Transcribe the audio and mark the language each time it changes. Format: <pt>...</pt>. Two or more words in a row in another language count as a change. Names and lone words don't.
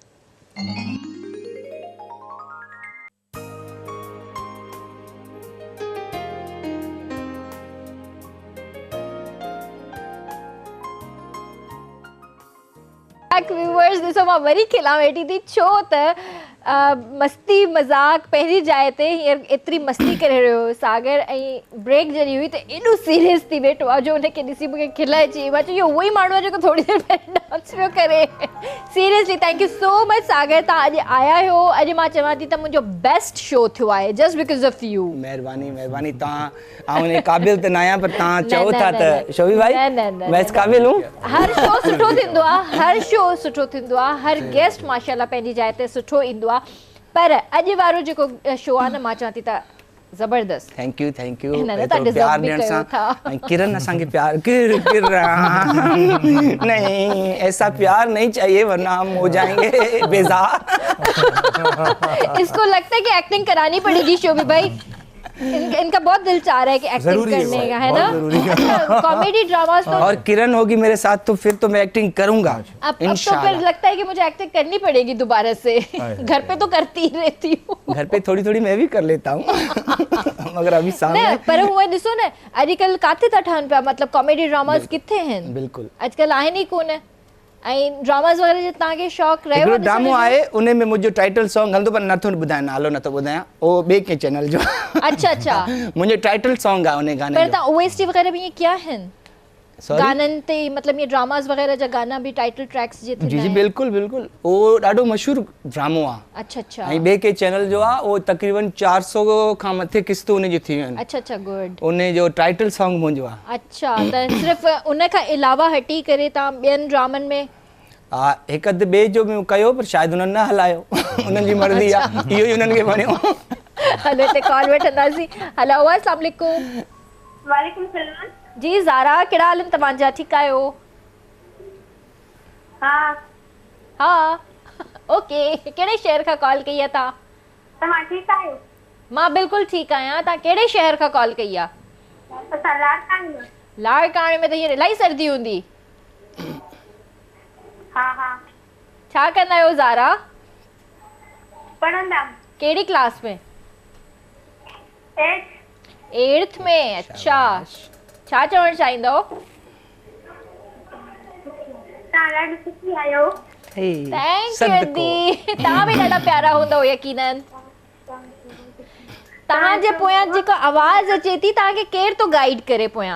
<sd>व्यूअर्स ॾिसो, मां वरी खिलां वेठी थी, छो त मस्ती मज़ाक पहिरीं जाइ ते हींअर एतिरी मस्ती करे रहियो सागर, ऐं ब्रेक जॾहिं हुई त एॾो सीरियस थी वेठो आहे जो हुनखे ॾिसी मूंखे खिल अची। मां चयो इहो उहो ई माण्हू आहे जेको थोरी देरि पहिरीं डांस पियो करे।</sd> <en>seriously thank you so much</en> <sd>सागर, तव्हां अॼु आया आहियो। अॼु मां चवां थी त मुंहिंजो</sd> <en>best show</en> <sd>थियो आहे</sd> <en>just because of you.</en> <sd>महिरबानी महिरबानी, तव्हां आउं क़ाबिल त न आहियां, पर तव्हां चओ था त शोभी भाई</sd> <ur>میں اس قابل ہوں.</ur> <sd>हर शो सुठो थींदो आहे, हर शो सुठो थींदो आहे, हर गेस्ट माशाल्लाह पंहिंजी जाइ ते सुठो ईंदो आहे, पर अॼु वारो जेको शो आहे न, मां चवां थी त ज़बरदस्त।</sd> <en>thank you thank you,</en> <sd>प्यार ॾियण सां।</sd> <ur>کرن اسانکھے پیار نہیں، ایسا پیار نہیں چاہیے ورنہ ہم ہو جائیں گے بیزار. اس کو لگتا ہے کہ ایکٹنگ کرانی پڑے گی شوبی بھائی، ان کا بہت دل چاہ رہا ہے کہ ایکٹنگ کرنے کا، ہے نا?</ur> <en>comedy dramas</en> <ur>تو، اور کرن ہوگی میرے ساتھ تو پھر تو میں ایکٹنگ کروں گا اب تو پھر لگتا ہے کہ مجھے ایکٹنگ کرنی پڑے گی دوبارہ سے. گھر پہ تو کرتی ہی رہتی ہوں, گھر پہ تھوڑی تھوڑی میں بھی کر لیتا ہوں. مگر ابھی سامنے</ur> <sd>पर हुए ॾिसो न अॼुकल्ह काथे था ठहनि पिया, मतलब</sd> <en>comedy dramas</en> <sd>किथे आहिनि? बिल्कुल अॼुकल्ह आहिनि ई कोन। ऐं ड्रामास वग़ैरह जो तव्हांखे शौक़ु रहियो? हिकिड़ो ड्रामो आहे, उन में मुंहिंजो</sd> <en>title song</en> <sd>हलंदो, पर नथो ॿुधायां, नालो नथो ॿुधायां, उहो ॿिए कंहिं चैनल जो। अच्छा अच्छा, मुंहिंजो</sd> <en>title song</en> <sd>आहे उन गाने पर तव्हां ओएसटी वग़ैरह भी ईअं किया आहिनि?</sd> <en>Sorry?</en> <sd>गाननि ते मतलब ये ड्रामास वग़ैरह जा गाना भी</sd> <en>title tracks</en> <sd>जे जी जी बिल्कुल बिल्कुल उहो ॾाढो मशहूरु ड्रामो आहे अच्छा अच्छा ऐं ॿिए के चैनल जो आहे उहो तक़रीबन 400 खां मथे क़िस्तूं उन जी थी वियूं आहिनि अच्छा अच्छा गुड उन जो</sd> <en>title song</en> <sd>मुंहिंजो आहे अच्छा त सिर्फ़ उन खां अलावा हटी करे तव्हां ॿियनि ड्रामनि में हा हिकु अधु ॿिए जो बि कयो पर शायदि उन्हनि न हलायो उन्हनि जी मर्ज़ी आहे इहो ई उन्हनि खे वणियो हलो हिते कॉल वठंदासीं हलो</sd> <ar>السلام عليكم وعليكم سلام</ar> <sd>जी ज़ारा कहिड़ा हाल आहिनि तव्हांजा ठीकु आहियो हा हा ओके कहिड़े शहर खां कॉल कई आहे तव्हां तव्हां ठीकु आहियो मां बिल्कुलु ठीकु आहियां तव्हां कहिड़े शहर खां कॉल कई आहे असां लाड़कानी में लाड़काणे में त हींअर इलाही सर्दी हूंदी हा हा छा कंदा आहियो ज़ारा पढ़ंदा कहिड़ी क्लास में 8th में अच्छा छा चवणु चाहींदव तव्हां ॾाढी सुठी आहियो</sd> <en>thank you</en> <sd>दी तव्हां बि ॾाढा प्यारा हूंदव यकीनन तव्हांजे पोयां जेको आवाज़ अचे थी तव्हांखे केरु थो गाइड करे पोयां</sd>